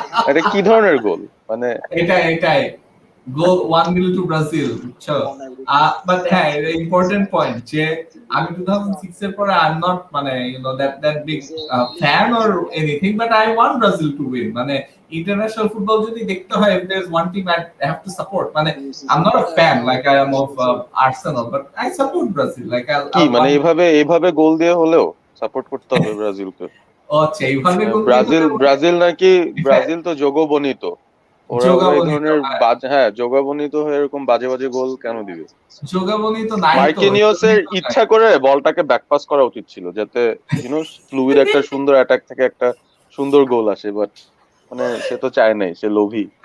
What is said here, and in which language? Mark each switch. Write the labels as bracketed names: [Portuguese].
[Bangla] এটা কি ধরনের গোল, মানে এটাই গোল 1-0 টু ব্রাজিল, বুঝছো? বাট হ্যাঁ, এটা ইম্পর্টেন্ট পয়েন্ট যে আমি 2006 এর পরে [English] I am not মানে you know that big fan or anything, but I want Brazil to win. [Bangla] মানে ইন্টারন্যাশনাল ফুটবল যদি দেখতে হয়, [English] if there's one team I have to support, মানে I'm not a fan like I am of Arsenal, but I support Brazil, like [Bangla] কি মানে এইভাবে গোল দিয়ে হলেও সাপোর্ট করতে হবে ব্রাজিলকে। আচ্ছা, এইভাবে গোল ব্রাজিল নাকি ব্রাজিল তো যোগবনিত, ওরা এই ধরনের যোগাবনিত হয়ে এরকম বাজে বাজে গোল কেন দিবে? যোগাবনিত নাই তো, মার্কিনিওসের ইচ্ছা করে বলটাকে ব্যাকপাস করা উচিত ছিল, যাতে ইউ নো ফ্লুইড একটা সুন্দর অ্যাটাক থেকে একটা সুন্দর গোল আসে, বাট মানে সে তো চায় নাই, সে লোভী।